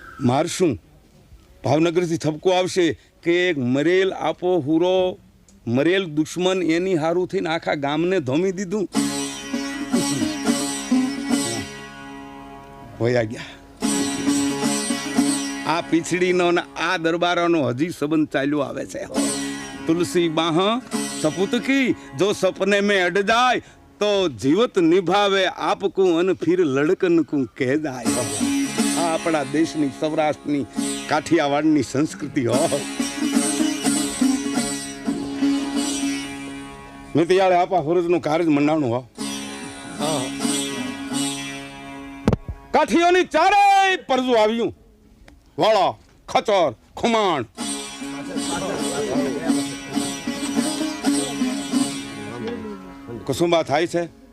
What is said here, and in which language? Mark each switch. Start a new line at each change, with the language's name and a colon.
Gujarati: મારશું ભાવનગરથી થપકો આવશે કે એક મરેલ આપો હુરો મરેલ દુશ્મન એની હારું થઈને આખા ગામને ધોમી દીધું. હોયા ગયા. આ પીછડીનો ને આ દરબારોનો હજી સંબંધ ચાલ્યો આવે છે.
Hindi: તુલસી બાહ સપૂત કી જો સપને में अड़ जाए तो जीवत निभावे आपको अन फिर लड़कन को कह जाए.
Gujarati: આ આપણા દેશની સૌરાષ્ટ્રની કાઠિયાવાડની સંસ્કૃતિ હો. મિતિયાળે આપા ફરજનું કાર્ય મંડાણું હો. કાઠીઓની ચારેય પરજુ આવ્યું. વાળા ખચર ખુમાણ કસુંબા થાય છે.